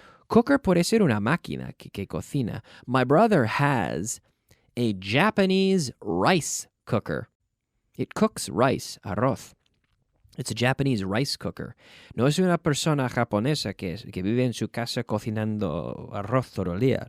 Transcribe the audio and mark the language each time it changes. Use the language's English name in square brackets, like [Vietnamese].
[Spanish] Cooker puede ser una máquina que cocina. [English] My brother has a Japanese rice cooker. It cooks rice, arroz. It's a Japanese rice cooker. [Spanish] No es una persona japonesa que vive en su casa cocinando arroz todo el día.